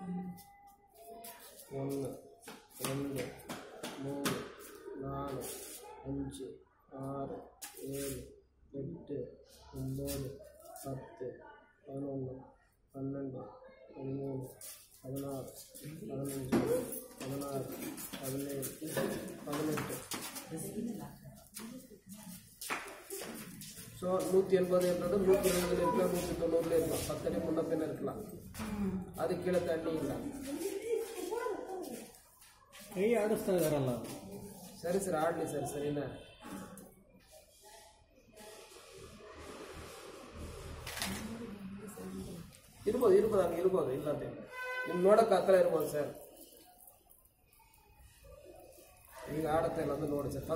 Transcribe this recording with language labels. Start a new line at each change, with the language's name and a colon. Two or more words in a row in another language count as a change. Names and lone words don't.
Tamil: 1 2 3 4 5 6 7 8 9 10 11 12 13 16 15 16 17 18. ஸோ 180 என்றது 170 இருக்கலாம், 190 இருக்கலாம், 10 அடி முன்ன பின்ன இருக்கலாம். அது கீழே தண்ணி இல்லை.
Kannada: ಕೈ ಆಡಿಸ್ತಾ ಇದಾರಲ್ಲ. ಸರಿ ಸರ್, ಆಡಲಿ ಸರ್. ಸರಿನಾ? ಇರ್ಬೋದು ಹಂಗೆ ಇರ್ಬೋದು. ಇಲ್ಲದೆ ನಿಮ್ಗೆ ನೋಡೋಕೆ ಆ ಥರ ಇರ್ಬೋದು ಸರ್. ಈಗ ಆಡುತ್ತೆ ಇಲ್ಲ ಅಂದ್ರೆ ನೋಡಿ ಸರ್.